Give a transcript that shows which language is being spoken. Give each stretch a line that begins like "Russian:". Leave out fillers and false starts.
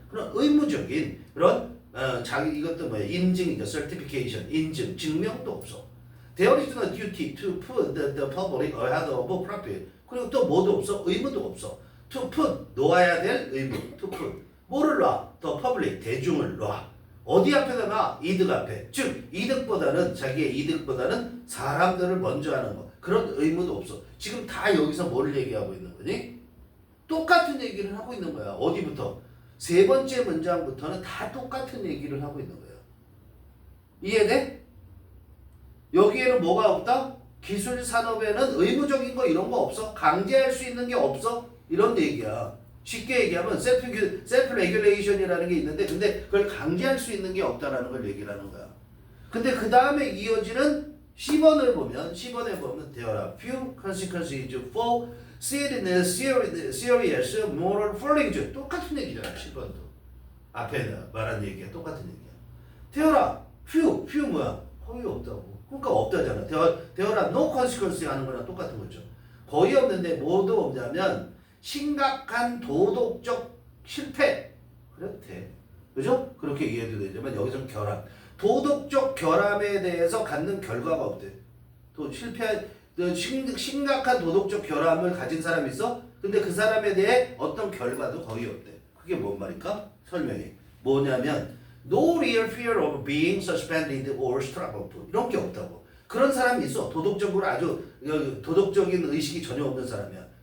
Korean: 그런 의무적인 그런 이것도 뭐야 인증이죠. certification 인증 증명도 없어.
English: There is no duty to put the public ahead of profit.
Korean: 그리고 또 뭐도 없어. 의무도 없어.
English: To put
Korean: 놓아야 될 의무. To put 뭐를 놔?
English: The public
Korean: 대중을 놔. 어디 앞에다 놔? 이득 앞에. 즉 이득보다는 자기의 이득보다는 사람들을 먼저 하는 거. 그런 의무도 없어. 지금 다 여기서 뭘 얘기하고 있는 거니? 똑같은 얘기를 하고 있는 거야. 어디부터? 세 번째 문장부터는 다 똑같은 얘기를 하고 있는 거예요. 이해돼? 여기에는 뭐가 없다? 기술 산업에는 의무적인 거 이런 거 없어. 강제할 수 있는 게 없어. 이런 얘기야. 쉽게 얘기하면 셀프 레귤레이션이라는 게 있는데 근데 그걸 강제할 수 있는 게 없다라는 걸 얘기를 하는 거야. 근데 그 다음에 이어지는 C번에 보면
English: there are few consequences for serious moral failings.
Korean: 똑같은 얘기잖아. 10번도. 앞에 말한 얘기가 똑같은 얘기야.
English: there are few
Korean: 뭐야? 거의 없다고. 그러니까 없다잖아.
English: there are no consequences
Korean: 하는 거랑 똑같은 거죠. 거의 없는데 뭐도 없냐면 심각한 도덕적 실패. 그래도 돼. 그죠? 그렇게 이해도 되지만 여기서는 결함. 도덕적 결함에 대해서 갖는 결과가 없대. 또 심각한 도덕적 결함을 가진 사람이 있어? 근데 그 사람에 대해 어떤 결과도 거의 없대. 그게 뭔 말일까? 설명이. 뭐냐면
English: no real fear of being suspended or struck off.
Korean: 이런 게 없다고. 그런 사람이 있어. 도덕적으로 아주 도덕적인 의식이 전혀 없는 사람이야.